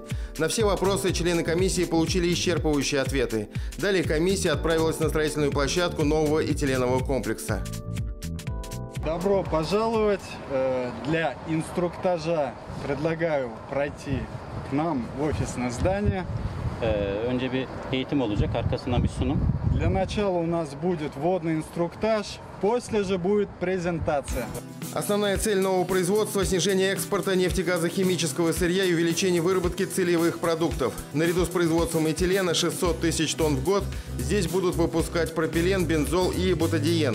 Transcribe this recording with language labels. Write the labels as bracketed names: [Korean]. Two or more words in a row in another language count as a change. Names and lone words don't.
[Russian] На все вопросы члены комиссии получили исчерпывающие ответы. Далее комиссия отправилась на строительную площадку нового этиленового комплекса. Добро пожаловать. Для инструктажа предлагаю пройти к нам в офисное здание. [Turkish] Önce bir eğitim olacak, arkasından bir sunum. [Russian] Для начала у нас будет вводный инструктаж, после же будет презентация. Основная цель нового производства – снижение экспорта нефтегазохимического сырья и увеличение выработки целевых продуктов. Наряду с производством этилена 600 тысяч тонн в год здесь будут выпускать пропилен, бензол и бутадиен.